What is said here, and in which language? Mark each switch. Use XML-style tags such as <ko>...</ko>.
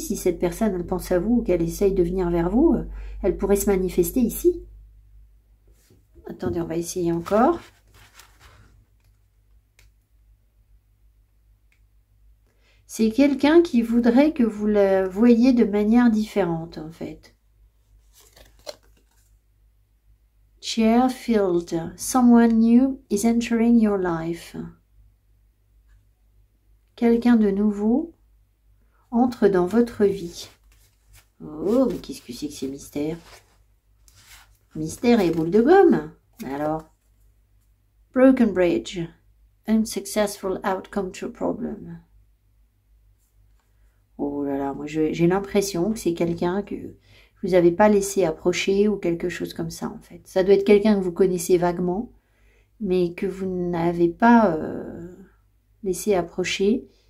<fr>Si cette personne, elle pense à vous ou qu'elle essaye de venir vers vous, elle pourrait se manifester ici. Attendez, on va essayer encore. C'est quelqu'un qui voudrait que vous la voyiez de manière différente, en fait.</fr> <en>Chair filled. Someone new is entering your life.</en> <fr>Quelqu'un de nouveau entre dans votre vie. Oh, mais qu'est-ce que c'est que ces mystères? Mystère et boule de gomme.</fr> <en>Alors, broken bridge. Unsuccessful outcome to problem.</en> <fr>Oh là là, moi j'ai l'impression que c'est quelqu'un que vous n'avez pas laissé approcher ou quelque chose comme ça en fait. Ça doit être quelqu'un que vous connaissez vaguement, mais que vous n'avez pas laissé approcher.</fr>